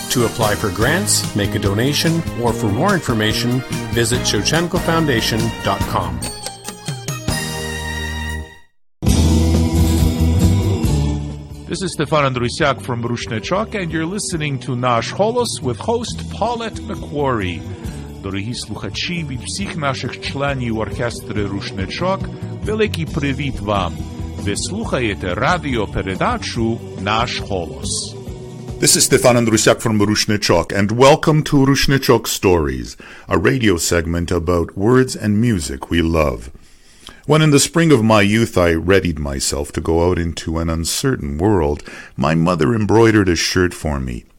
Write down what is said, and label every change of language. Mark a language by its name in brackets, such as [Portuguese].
[English] To apply for grants, make a donation, or for more information, visit shevchenkofoundation.com. This is Stefan Andrusiak from Rushnechok, and you're listening to Nash Holos with host Paulette McQuarrie. [Ukrainian] Дорогі слухачі, від всіх наших членів оркестру Rushnechok, великий привіт вам. Ви слухаєте радіопередачу Nash Holos. [English] This is Stefan Andrusiak from Rushnechok, and welcome to Rushnechok Stories, a radio segment about words and music we love. When in the spring of my youth I readied myself to go out into an uncertain world, my mother embroidered a shirt for me.